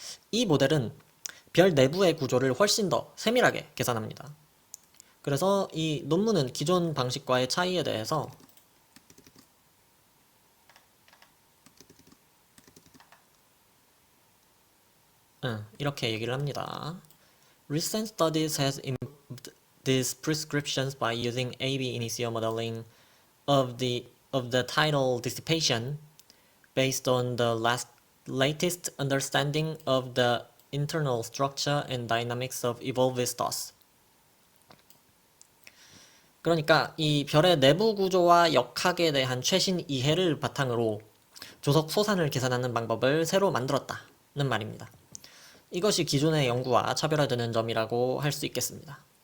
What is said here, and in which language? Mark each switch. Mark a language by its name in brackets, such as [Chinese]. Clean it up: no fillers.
[Korean] 이 모델은 별 내부의 구조를 훨씬 더 세밀하게 계산합니다. 그래서 이 논문은 기존 방식과의 차이에 대해서 이렇게 얘기를 합니다. [English] Recent studies has improved these prescriptions by using AB initio modeling of the tidal dissipation based on the latest understanding of the internal structure and dynamics of evolved stars. [Korean] 그러니까 이 별의 내부 구조와 역학에 대한 최신 이해를 바탕으로 조석 소산을 계산하는 방법을 새로 만들었다는 말입니다. 이것이 기존의 연구와 차별화되는 점이라고 할 수 있겠습니다.